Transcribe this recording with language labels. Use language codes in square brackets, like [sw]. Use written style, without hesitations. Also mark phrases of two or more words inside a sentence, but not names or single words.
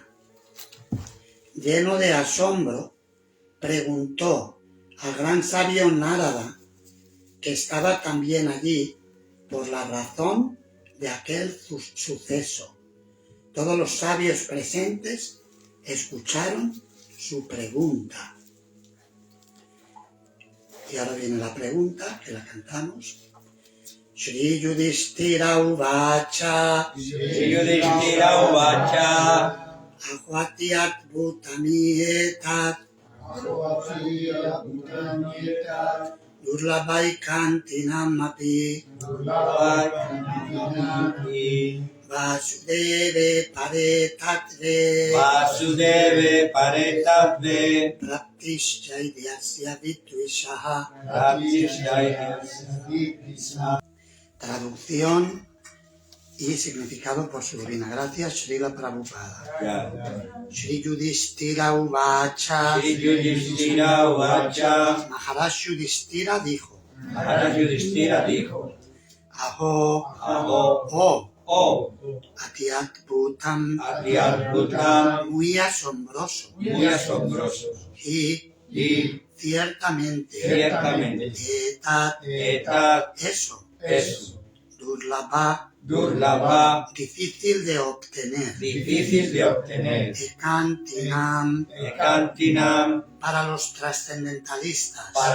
[es] Lleno de asombro, preguntó al gran sabio Narada, que estaba también allí, por la razón de aquel suceso. Todos los sabios presentes escucharon su pregunta. Y ahora viene la pregunta, que la cantamos. [sa] श्री युधिष्ठिर उवाच अहोअति अद्भुतम् एतत् दुर्लभै कान्तिनाम् अपि वासुदेवे परेतत्त्वे प्राप्तिश्चैद्यस्य विद्विषः. [es] Traducción y significado por su divina gracia, Srila Prabhupada. Shri Yudhishthira Uvacha. Maharaj Yudhishthira dijo. Aho. [sa] अति अद्भुतम्. [es] Muy asombroso. Y ciertamente. Etat. Eso. Durlabha, difícil de obtener. Ekantinam, para los trascendentalistas.